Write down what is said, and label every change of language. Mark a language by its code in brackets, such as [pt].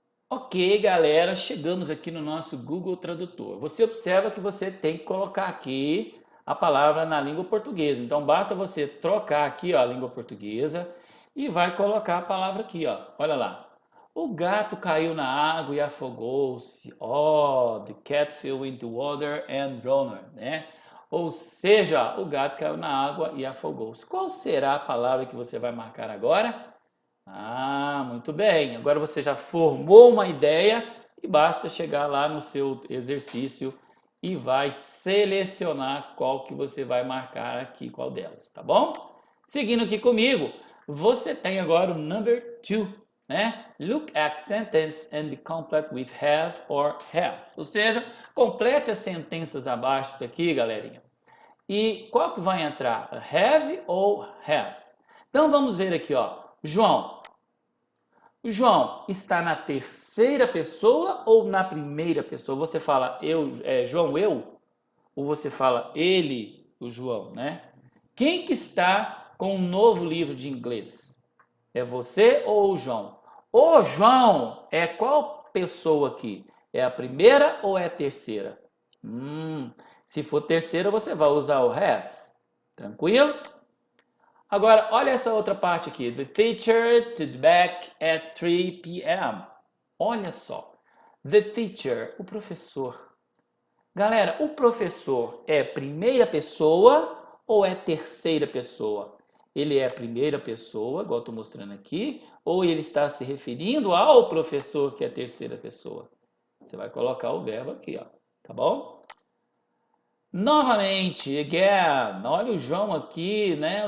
[pt] Ok, galera, chegamos aqui no nosso Google Tradutor. Você observa que você tem que colocar aqui a palavra na língua portuguesa. Então, basta você trocar aqui, ó, a língua portuguesa e vai colocar a palavra aqui, ó. Olha lá. O gato caiu na água e afogou-se. [en] Oh, the cat fell into water and drowned, [pt] né? Ou seja, o gato caiu na água e afogou-se. Qual será a palavra que você vai marcar agora? Ah, muito bem. Agora você já formou uma ideia e basta chegar lá no seu exercício e vai selecionar qual que você vai marcar aqui, qual delas, tá bom? Seguindo aqui comigo, você tem agora o [en] number 2, [pt] né? [en] Look at sentence and complete with have or has. [pt] Ou seja, complete as sentenças abaixo daqui, galerinha. E qual que vai entrar? Have ou has? Então vamos ver aqui, ó. João, o João está na terceira pessoa ou na primeira pessoa? Você fala eu, João, eu? Ou você fala ele, o João, né? Quem que está com um novo livro de inglês? É você ou o João? O João é qual pessoa aqui? É a primeira ou é a terceira? Se for terceira, você vai usar o has. Tranquilo? Agora, olha essa outra parte aqui. [en] The teacher to be back at 3 p.m. [pt] Olha só. [en] The teacher, [pt] o professor. Galera, o professor é primeira pessoa ou é terceira pessoa? Ele é primeira pessoa, igual estou mostrando aqui, ou ele está se referindo ao professor que é terceira pessoa? Você vai colocar o verbo aqui, ó, tá bom? Novamente, again, olha o João aqui, né?